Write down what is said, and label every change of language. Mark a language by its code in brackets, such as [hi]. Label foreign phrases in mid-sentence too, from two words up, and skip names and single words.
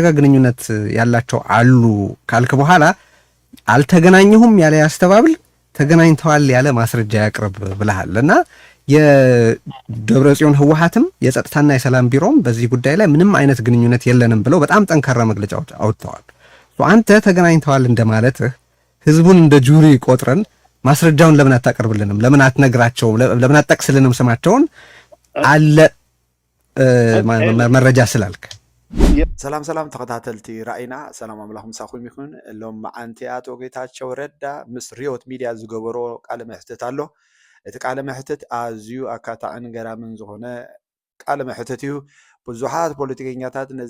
[am] ጋር ግንኙነት ያላቸው አሉ ካልክ በኋላ አልተገናኘሁም ያለ ያስተባብል ተገናኝተዋል ያለ ማስረጃ ያቅርብ ብለሃልና የደብረጽዮን ህወሓትም የጸጥታና የሰላም ቢሮም በዚህ ጉዳይ ላይ ምንም አይነት ግንኙነት የለንም ብለው በጣም ጠንካራ መግለጫዎች አውጥተዋል። አንተ ተገናኝተዋል እንደማለትህ ህዝቡን እንደ ጁሪ ቆጥረን ማስረጃውን ለምን አታቀርብልንም? ለምን አትነግራቸውም? ለምን አትጠቅስልንም ስማቸውን አለ መረጃ ስላልክ። [ti] ሰላም ሰላም ተከታተልቲ ራእይና ሰላም አምላኩም ሳኹም ይኹን ሎም አንተ አቶ ጌታቸው ረዳ ምስ ሪዮት ሚዲያ ዝገበሮ ቃለ መሕተት አሎ እቲ ቃለ መሕተት ኣዝዩ ኣካታዕን ገራምን ዝኾነ ቃለ መሕተት እዩ ብዙሓት ፖለቲከኛታት ነዚ